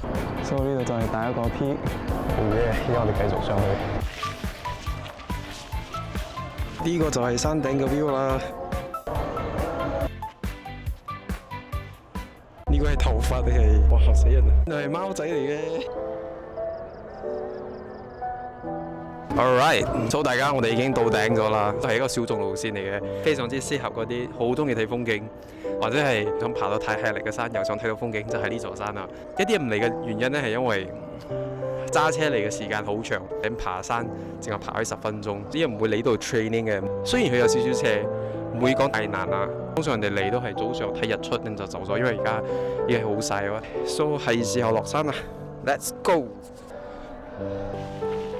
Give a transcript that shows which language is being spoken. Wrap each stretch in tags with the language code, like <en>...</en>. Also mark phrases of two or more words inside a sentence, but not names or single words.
<yue>所以呢度就係第一個 peak。好嘢！而家我哋繼續上去。呢個就係山頂嘅 view 啦。呢個係頭髮定係？哇嚇死人啊！係貓仔嚟嘅。</yue> <en>Alright， so</en> <yue>大家我哋已經到頂咗啦，係一個小眾路線嚟嘅，非常之適合嗰啲好中意睇風景，或者係想爬到太吃力嘅山，又想睇到風景，就係呢座山啦。一啲人唔嚟嘅原因咧，係因為揸車嚟嘅時間好長，咁爬山淨係爬開10分鐘，啲人唔會嚟到 training 嘅。雖然佢有少少斜，唔會講太難啊。通常人哋嚟都係早上睇日出，咁就走咗，因為而家已經好曬喎。So 係時候落山啦，</yue> <en>Let's go！</en>